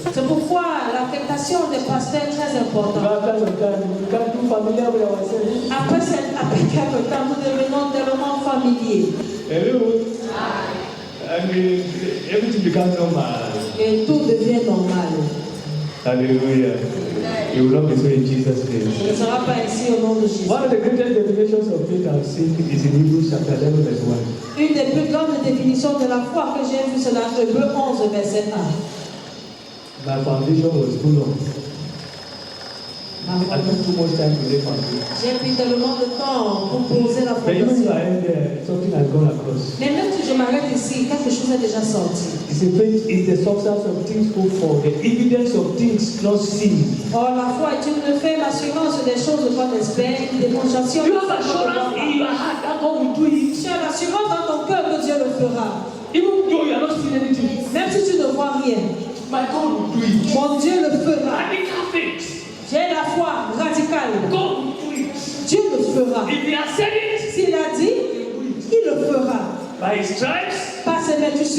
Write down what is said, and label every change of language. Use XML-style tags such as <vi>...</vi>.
<fr>C'est pourquoi l'affectation des pasteurs est très importante.</fr> <en>After some time, we become too familiar with ourselves.</en> <fr>Après quelque temps, nous devenons tellement familiers.</fr> <en>Hello. And everything becomes normal.</en> <fr>Et tout devient normal.</fr> <en>Hallelujah. It will not be so in Jesus' name.</en> <fr>Ce ne sera pas ainsi au nom de Jésus.</fr> <en>One of the greatest definitions of faith I've seen is in Hebrews chapter 11 verse 1.</en> <fr>Une des plus grandes définitions de la foi que j'ai vue, c'est dans Hébreux 11, verset 1.</fr> <en>My foundation was too long. I took too much time to lay foundation.</en> <fr>J'ai pris tellement de temps pour poser la</fr> <en>But even if</en> <fr>fondation.</fr> <en>I end there, something has gone across.</en> <fr>Mais même si je m'arrête ici, quelque chose est déjà sorti.</fr> <en>It's a faith is the substance of things hoped for, the evidence of things not seen.</en> <fr>Or, la foi est une ferme assurance des choses qu'on espère, une démonstration.</fr> <en>You have assurance in your heart that God will do it.</en> <fr>Tu as l'assurance dans ton cœur que Dieu le fera.</fr> <en>Even though you are not seeing anything,</en> <fr>Même si tu ne vois rien,</fr> <en>my God will do it.</en> <fr>mon Dieu le fera.</fr> <en>Radical faith.</en> <fr>J'ai la foi radicale.</fr> <en>God will do it.</en> <fr>Dieu le fera.</fr> <en>If He has said it,</en> <fr>S'il a dit, il le fera.</fr> <en>by His stripes,</en> <fr>Par ses vertus,</fr>